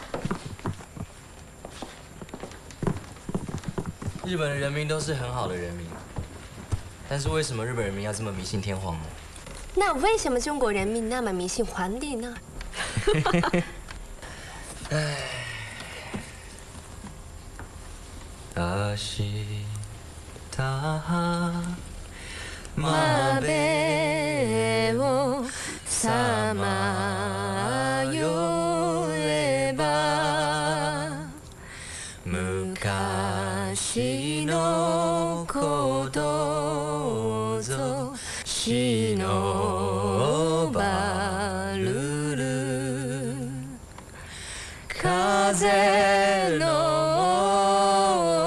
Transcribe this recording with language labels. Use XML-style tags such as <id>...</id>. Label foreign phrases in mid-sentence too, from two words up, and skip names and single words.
<zh>日本的人民都是很好的人民，但是为什么日本人民要这么迷信天皇呢？那为什么中国人民那么迷信皇帝呢？</zh> <ja>明日をさまよえば昔のことぞ忍ばるる風の</ja>